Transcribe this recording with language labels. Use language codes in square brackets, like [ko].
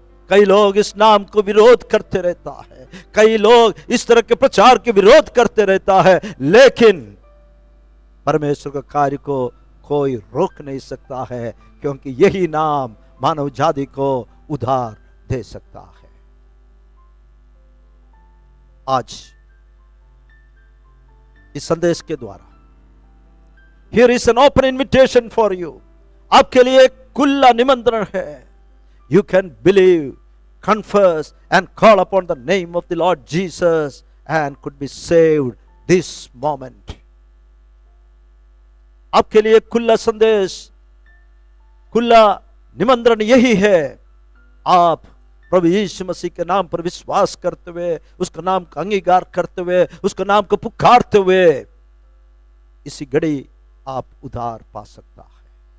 [hi] कई लोग इस नाम को विरोध करते रहता है, कई लोग इस तरह के प्रचार के विरोध करते रहता है, लेकिन परमेश्वर के कार्य को कोई रोक नहीं सकता है, क्योंकि यही नाम मानव जाति को उद्धार दे सकता है। आज इस संदेश के द्वारा [en] Here is an open invitation for you. [hi] आपके लिए एक खुला निमंत्रण है। [en] You can believe, confess and call upon the name of the Lord Jesus and could be saved this moment. [hi] आपके लिए खुला संदेश, खुला निमंत्रण यही है। आप प्रभु यीशु मसीह के नाम पर विश्वास करते हुए, उसका नाम का अंगीकार करते हुए, उसका नाम को पुकारते हुए इसी घड़ी आप उद्धार पा सकता है।